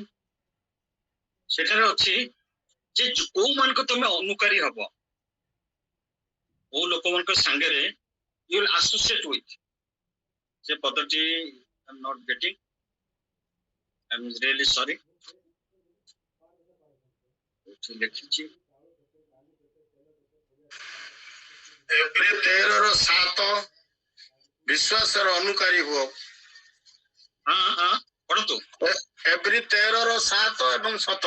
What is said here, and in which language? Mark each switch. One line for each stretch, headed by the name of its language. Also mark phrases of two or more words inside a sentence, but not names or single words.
Odia: ସେଠାରେ ଅଛି ଯେ କୋଉ ମାନଙ୍କ ତମେ ଅନୁକାରୀ ହବ, କୋଉ ଲୋକମାନଙ୍କ ସାଙ୍ଗରେ
English: you will associate with।
Odia: ସେ ପଦଟି
English: I'm not getting, I'm really sorry।
Odia: ଲେଖିଛି ଏପ୍ରିଲ 13:7 ବିଶ୍ୱାସର ଅନୁକାରୀ ହୁଅ। ହଁ ହଁ ପଢନ୍ତୁ। ଏପ୍ରିଲ 13:7 ଏବଂ 17।